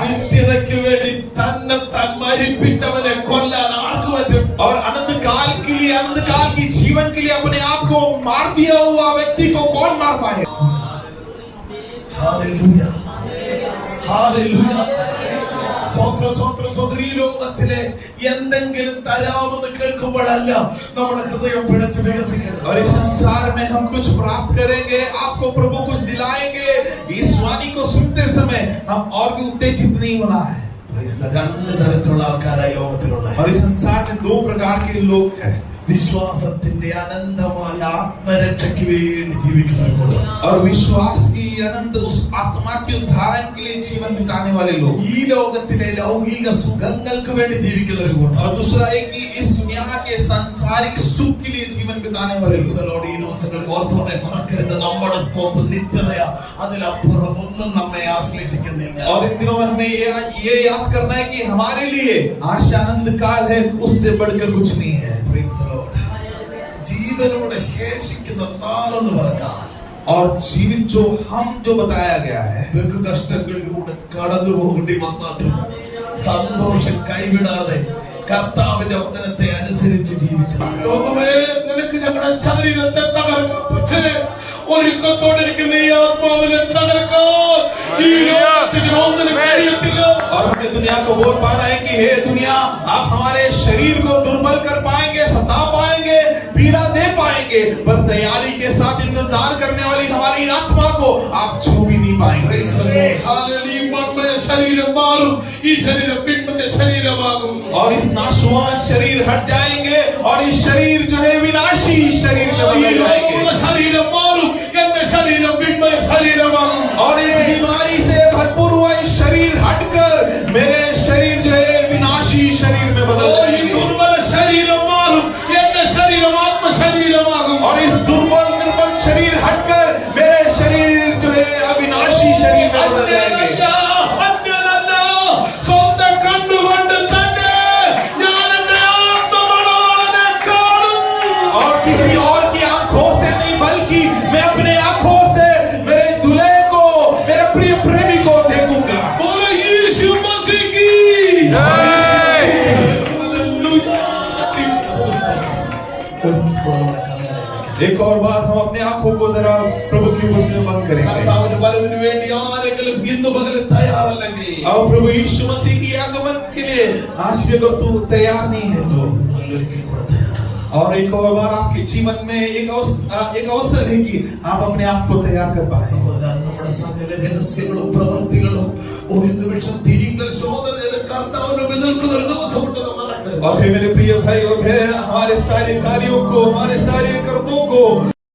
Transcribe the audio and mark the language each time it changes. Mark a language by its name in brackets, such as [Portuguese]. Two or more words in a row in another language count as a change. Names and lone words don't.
[Malayalam] നിത്യതയ്ക്ക് വേണ്ടി തന്നെത്താൻ മരിപ്പിച്ചവനെ കൊല്ലാൻ ആർക്ക് പറ്റും? [Hindi] और अनंत काल के लिए अनंत काल की जीवन के लिए अपने आप को मार दिया हुआ व्यक्ति को कौन मार पाए [English] Hallelujah. Hallelujah. [Malayalam] സ്വോത്ര ഈ ലോകത്തിലെ എന്തെങ്കിലും തരാമെന്ന് കേൾക്കുമ്പോഴല്ല നമ്മുടെ ഹൃദയം പിഴച്ച് വികസിക്കുന്നത്. [Hindi] और इस संसार में हम कुछ प्राप्त करेंगे आपको प्रभु कुछ दिलाएंगे इस वाणी को सुनते समय हम और भी उत्तेजित नहीं होना है [Malayalam] രണ്ട് തരത്തിലുള്ള ആൾക്കാരായി ലോകത്തിലുള്ള [Hindi] और इस संसार में दो प्रकार के लोग हैं [Malayalam] വിശ്വാസത്തിന്റെ അനന്തമായ ആത്മരക്ഷയ്ക്ക് വേണ്ടി ജീവിക്കുന്നവരോട് [Hindi] और विश्वास की अनंत उस आत्मा के उद्धारण के लिए जीवन बिताने वाले लोग [Malayalam] ഈ ലോകത്തിലെ ലൗകിക സുഖങ്ങൾക്ക് വേണ്ടി ജീവിക്കുന്നവരോട് [Hindi] और दूसरा एक कि इस दुनिया के सांसारिक सुख के लिए जीवन बिताने वाले लोग [Malayalam] ഈ ദിവസങ്ങളിൽ ഓർത്തോടെ മറക്കരുത് നമ്മുടെ സ്കോപ്പ് നിത്യതയാ അതിലപ്പുറം ഒന്നും നമ്മെ ആശ്ലേഷിക്കുന്നില്ല. [Hindi] और इन दिनों में हमें ये याद करना है कि हमारे लिए आशा आनंद काल है उससे बढ़कर कुछ नहीं है [English] Praise the Lord. [Malayalam] ജീവനോടെ ശേഷിക്കുന്ന നാളെന്ന് പറഞ്ഞാൽ [Hindi] और जीवित जो बताया गया है [Malayalam] ബഹു കഷ്ടങ്ങളിലൂടെ കടന്നു പോകേണ്ടി വന്നിട്ടും സന്തോഷം കൈവിടാതെ കർത്താവിന്റെ വചനത്തെ അനുസരിച്ച് ജീവിച്ചു. ലോകമേ നിനക്ക് ഞങ്ങളുടെ ശരീരത്തെ തകർക്കാം പക്ഷേ ഒരുക്കത്തോടിരിക്കുന്ന ഈ ആത്മാവിനെ തകർക്കാൻ ഈ ലോകത്തിന് ഒന്നിനും കഴിയത്തില്ല. [Hindi] और हमें दुनिया को बोल पाना है कि हे दुनिया आप हमारे शरीर को दुर्बल कर पाएंगे सता पाएंगे पीड़ा दे पाएंगे पर तैयारी के साथ इंतजार करने वाली हमारी आत्मा को आप छू भी नहीं पाएंगे हालेलुया. [Malayalam] മൺമയ ശരീരം മാറും ഈ ശരീരം പിന്മയ ശരീരമാകും. [Hindi] और इस नाशवान शरीर हट जाएंगे और इस शरीर जो है विनाशी शरीर में बदल जाएंगे [Malayalam] ശരീരം മാറും എന്റെ ശരീരം പിന്മയ ശരീരമാകും. [Hindi] और इस बीमारी से भरपूर हुआ इस शरीर हटकर मेरे शरीर जो है विनाशी शरीर में बदल [Malayalam] ഈ [Hindi] जाएंगे [Malayalam] ദുർബല ശരീരം മാറും എന്റെ ശരീരം ആത്മശരീരമാകും. [Hindi] और इस दुर्बल निर्बल शरीर हटकर मेरे शरीर जो है अविनाशी शरीर में बदल जाएंगे [Malayalam] അന്യനല്ല, സ്വന്തം കണ്ണുകൊണ്ട് തന്നെ ഞാൻ എന്റെ ആത്മബലവാനെ കാണും. [Hindi] और किसी और की आंखों से नहीं बल्कि मैं अपने आंखों से मेरे दूल्हे को मेरे प्रिय प्रेमी को देखूंगा बोलो यीशु मसीह की एक और बार हम अपने आंखों को जरा प्रभु की उपस्थिति में बंद करेंगे [Malayalam] കർത്താവിന്റെ വരവിന് വേണ്ടി ആരെങ്കിലും ഇന്ന് പകരം തയ്യാറല്ലെങ്കിൽ [Hindi] और प्रभु यीशु मसीह की आगमन के लिए आज भी अगर तू तैयार नहीं है तो [Malayalam] ഒരിക്കൽ കൂടെ തയ്യാറാണ്. [Hindi] और एक और बार आपके जीवन में एक अवसर है कि आप अपने आप को तैयार कर पाए [Malayalam] സഹോദരൻ, നമ്മുടെ സകല രഹസ്യങ്ങളും പ്രവൃത്തികളും ഒരു നിമിഷം തിരികൽ ശോധന ചെയ്ത് കർത്താവിന് മുമ്പിൽ നിൽക്കുന്ന ഒരു ദിവസമുണ്ടെന്ന് മറക്കരുത്. [Hindi] और फिर मेरे प्रिय भाई और बहन हमारे सारे कार्यों को हमारे सारे कर्मों को